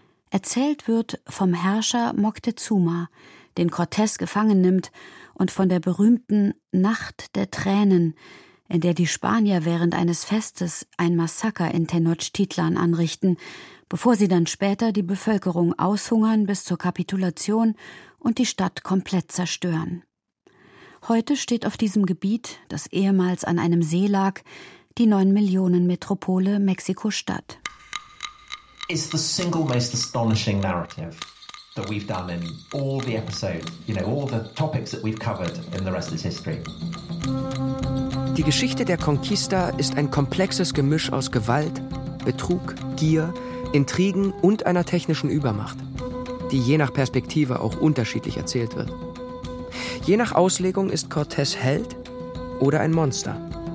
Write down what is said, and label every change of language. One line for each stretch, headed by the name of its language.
German: Erzählt wird vom Herrscher Moctezuma, den Cortés gefangen nimmt, und von der berühmten »Nacht der Tränen«, in der die Spanier während eines Festes ein Massaker in Tenochtitlan anrichten, bevor sie dann später die Bevölkerung aushungern bis zur Kapitulation und die Stadt komplett zerstören. Heute steht auf diesem Gebiet, das ehemals an einem See lag, die 9-Millionen-Metropole Mexiko-Stadt.
English: It's the single most astonishing narrative that we've done in all the episodes, you know, all the topics that we've covered in the rest of this history.
German: Die Geschichte der Conquista ist ein komplexes Gemisch aus Gewalt, Betrug, Gier, Intrigen und einer technischen Übermacht, die je nach Perspektive auch unterschiedlich erzählt wird. Je nach Auslegung ist Cortés Held oder ein Monster.